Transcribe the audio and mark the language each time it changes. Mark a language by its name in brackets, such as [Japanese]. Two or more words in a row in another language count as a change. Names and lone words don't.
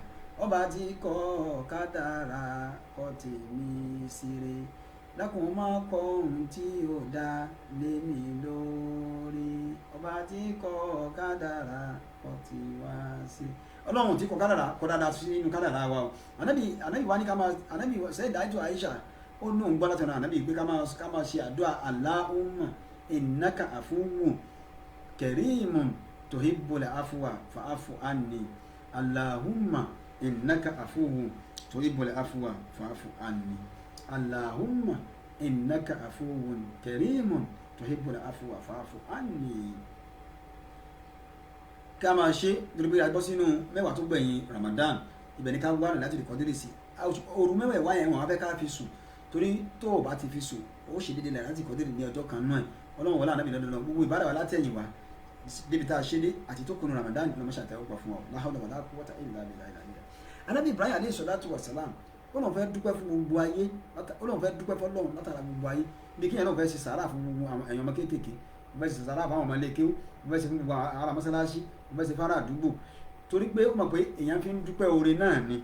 [Yoruba] Ọba tí kọ kádàrá kọ tèmi síre, dákun má kọ ohun tí ò dá lé mi lórí, ọba tí kọ kádàrá kọ ti wá sí. Ọlọ́run tí kọ kádàrá kọ dáadáa sí nínú kádàrá wa o. Ànábì wa ní ká máa, ànábì sẹ́yìn dájú Aisha ó ní òun gbọ́ láti ọ̀nà ànábì pé ká máa ṣe àdúrà [Arabic] اللهم إنك عفو كريم تحب العفو فاعف عني، اللهم إنك عفو تحب العفو فاعف عني، اللهم إنك عفو كريم تحب العفو فاعف عني. [Yoruba] Ká máa ṣe nítorí pé a gbọ́ sínú mẹ́wàá tó gbẹ̀yìn Ramadan, ibẹ̀ ni ká wá rìn láti lè kọ́dírì sí. Òru mẹ́wàá yẹn wọ́n á fẹ́ ká fi sùn, torí tó o bá ti fi sùn ó ṣe déédéé láti kọ́dírì ní ọjọ́ kan náà. Ọlọ́run wọlé ànábì lọ́dọ̀ gbogbo ìbára wa látẹ̀yìn wa débi tá a ṣe dé àti tó kunu Ramadan ló máa ṣàtẹ̀wọ́ pa fún wa. [Arabic] لا حول ولا قوة إلا بالله. [Yoruba] Ànábì Ibrahim [Arabic] عليه الصلاة والسلام [Yoruba] ó lóun fẹ́ dúpẹ́ fún gbogbo ayé, ó lóun fẹ́ dúpẹ́ fún Ọlọ́run látara gbogbo ayé. Bí kíyàn náà fẹ́ ṣe sàárà fún gbogbo èèyàn ọmọ kéékèèké, ó fẹ́ ṣe sàárà fún àwọn ọmọ ilé kéwú, ó fẹ́ ṣe fún gbogbo ará mọ́sálásí, ó fẹ́ ṣe fún ará àdúgbò, torí pé ó mọ̀ pé èèyàn fi ń dúpẹ́ oore náà ni.